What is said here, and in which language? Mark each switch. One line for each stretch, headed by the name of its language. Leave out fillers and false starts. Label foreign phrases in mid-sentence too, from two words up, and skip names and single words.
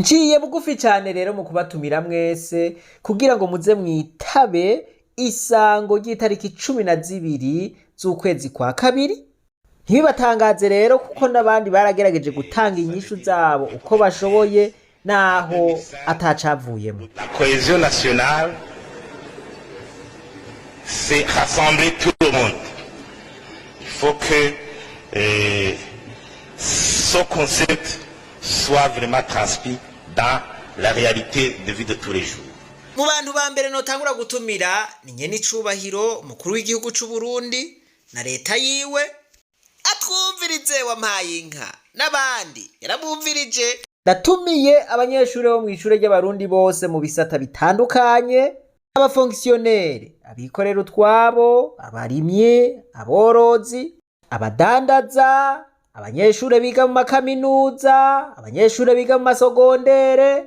Rundi: nciye bugufi cyane rero mu kubatumira mwese kugira ngo muze mwitabe isango ry'itariki 12 z'ukwezi kwa kabiri. Ntibibatangaze rero kuko n'abandi baragerageje gutanga inyishu zabo uko bashoboye naho atacavuyemo.
French: La cohésion nationale, c'est rassembler tout le monde. Il faut que ce concept soit vraiment transmis dans la réalité de vie de tous les jours.
Rundi: Mu bantu ba mbere notangura gutumira ni nyene icubahiro umukuru w'igihugu c'u Burundi na leta yiwe, atwumvirize wampaye inka n'abandi yarabumvirije. Ndatumiye abanyeshuri bo mw'ishure ry'abarundi bose mu bisata bitandukanye, abafonkisiyoneri, abikorera utwabo, abarimye, aborozi, abadandaza, abanyeshure biga mu makaminuza, abanyeshure biga mu masogondere.